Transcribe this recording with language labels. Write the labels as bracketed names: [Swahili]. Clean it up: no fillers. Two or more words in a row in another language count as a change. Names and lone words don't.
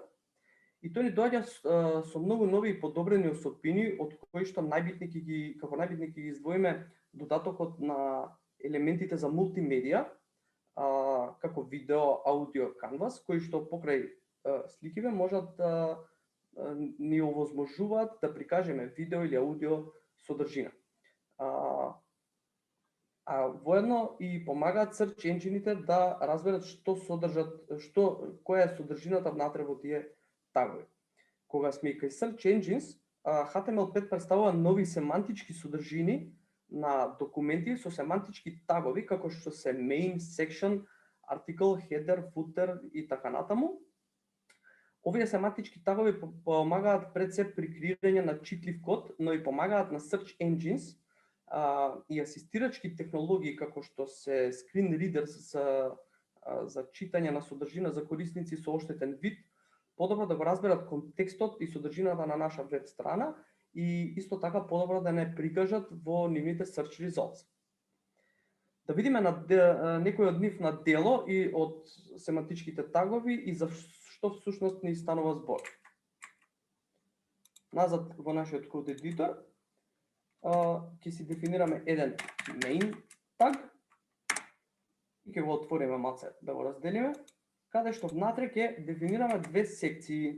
[Macedonian] И тој ни доаѓа со многу нови и подобрени особини, од кои што како најбитни ќе ги издвоиме додатокот на елементите за мултимедија, како видео, аудио, канвас, кои што покрај сликиве можат да ни овозможуваат да прикажеме видео или аудио содржина. Воедно и помагаат [English] search engine- [Macedonian] ите да разберат која е содржината внатре во тие тагови. Кога сме и кај [English] search engines, [Macedonian] HTML5 представува нови семантички содржини на документи со семантички тагови, како што се main, section, article, header, footer и така натаму. Овие семантички тагови помагаат пред се при креирање на читлив код, но и помагаат на [English] search engines [Macedonian] и асистирачки технологии како што се [English] screen readers [Macedonian] за читање на содржина за корисници со оштетен вид, подобро да го разберат контекстот и содржината на наша веб страна и исто така подобро да не прикажат во нивните [English] search results. [Macedonian] Да видиме некој од нив на дело и од семантичките тагови и за што всушност ни станува збор. Назад во нашиот код едитор, ќе си дефинираме еден [English] main tag [Macedonian] и ќе го отвориме малце да го разделиме, каде што внатре ќе дефинираме две секции.